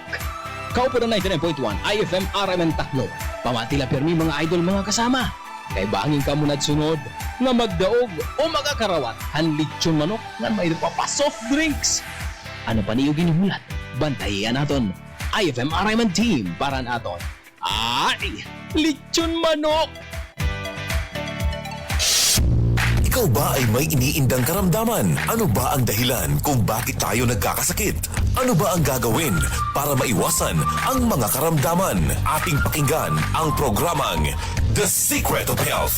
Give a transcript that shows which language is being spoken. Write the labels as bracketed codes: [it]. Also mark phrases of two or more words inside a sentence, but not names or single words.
[war] Kaupo na 99.1 IFM RMN Tacloban. Pamatila permi mga idol mga kasama. Kay bangin ka muna sunod nga magdaog o magakarawat ang lechon manok nga may pa soft drinks. Ano pa niyo ginuhulat? Bantayan naton. IFM RMN Team para naton. Ay, lechon manok! [tl] Ikaw ba ay may iniindang karamdaman? Ano ba ang dahilan kung bakit tayo nagkakasakit? Ano ba ang gagawin para maiwasan ang mga karamdaman? Ating pakinggan ang programang The Secret of Health.